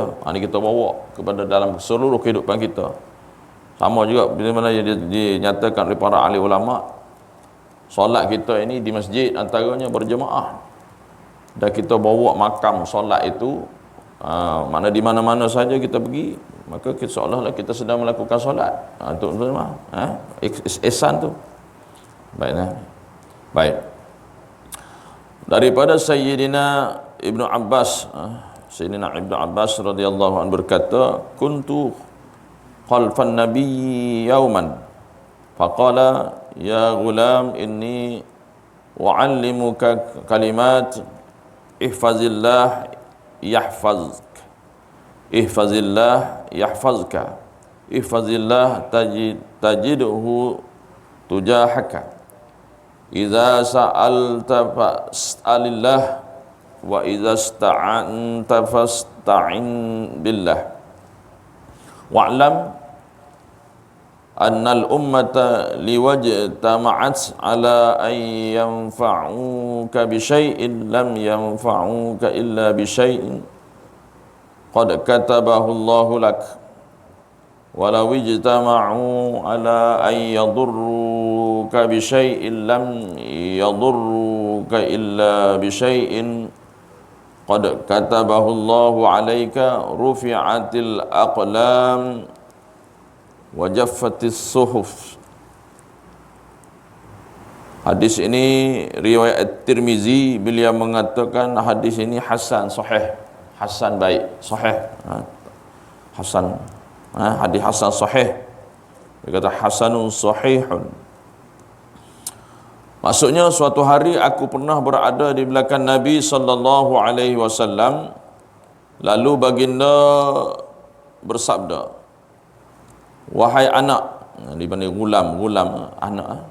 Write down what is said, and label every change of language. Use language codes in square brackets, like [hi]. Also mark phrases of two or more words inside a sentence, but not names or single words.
[ms] Ini kita bawa kepada dalam seluruh kehidupan kita. Sama juga bila mana dinyatakan oleh para ahli ulama, solat kita ini di masjid antaranya berjemaah, dan kita bawa makam solat itu, mana di mana-mana saja kita pergi, maka seolah-olah kita sedang melakukan solat. Itu ihsan tu. Baik. Daripada Sayyidina Ibnu Abbas, Sayyidina Ibnu Abbas [ar] رضي الله عنه [ms] berkata, [ar] كنت خلف النبي يوما فقال يا غلام إني أعلمك كلمات احفظ الله يحفظك احفظ الله يحفظك احفظ الله تجده تجاهك إذا سألت فاسأل الله وإذا استعنت فاستعن بالله واعلم أن الأمة لو اجتمعت على أن ينفعك بشيء لم ينفعك إلا بشيء قد كتبه الله لك ولو اجتمعوا على أن يضرك بشيء لم يضرك إلا بشيء قد كتبه الله عليك رفعت الأقلام وجفت الصحف. [ms] Hadis ini riwayat At-Tirmizi, beliau mengatakan hadis ini [ar] حسن صحيح, [ms] hasan baik, sahih. Hasan. Hadis [ar] حسن صحيح. [ms] Dia kata [ar] حسن صحيح. [ms] Maksudnya suatu hari aku pernah berada di belakang Nabi [ar] صلى الله عليه وسلم, [ms] lalu baginda bersabda, wahai anak, dipanggil gulam anak.